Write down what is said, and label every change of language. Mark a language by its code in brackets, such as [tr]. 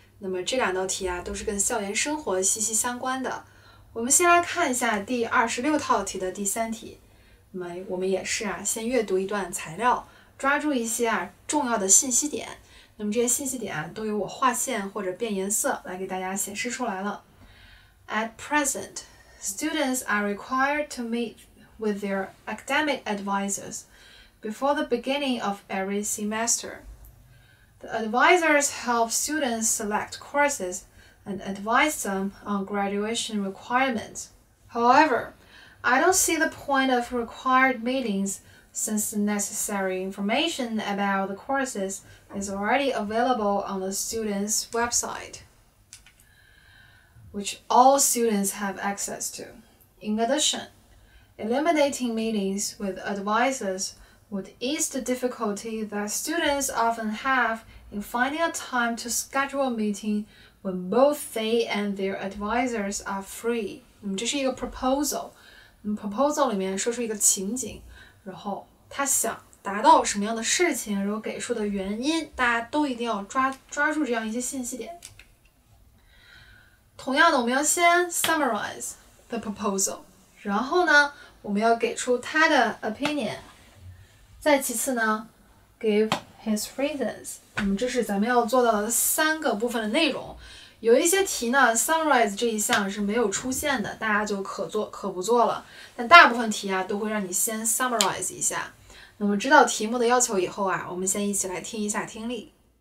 [zh] 那么这2道题啊，都是跟校园生活息息相关的。我们先来看一下第26套题的第3题。那么我们也是啊，先阅读一段材料，抓住一些啊重要的信息点。那么这些信息点啊，都由我划线或者变颜色来给大家显示出来了。 [en] At present, students are required to meet with their academic advisors before the beginning of every semester. The advisors help students select courses and advise them on graduation requirements. However, I don't see the point of required meetings since the necessary information about the courses is already available on the student's website, which all students have access to. In addition, eliminating meetings with advisors would ease the difficulty that students often have in finding a time to schedule a meeting when both they and their advisors are free. [zh] 这是一个 proposal. proposal 里面说出一个情景，然后他想达到什么样的事情，然后给出的原因，大家都一定要抓住这样一些信息点。同样的，我们要先 [en] summarize the proposal， [zh] 然后呢，我们要给出他的 opinion。再其次呢 [en] give his reasons。 [zh] 那么这是咱们要做到的3个部分的内容。有一些题呢 summarize 这一项是没有出现的，大家就可做可不做了，但大部分题啊都会让你先 summarize 一下。那么知道题目的要求以后啊，我们先一起来听一下听力。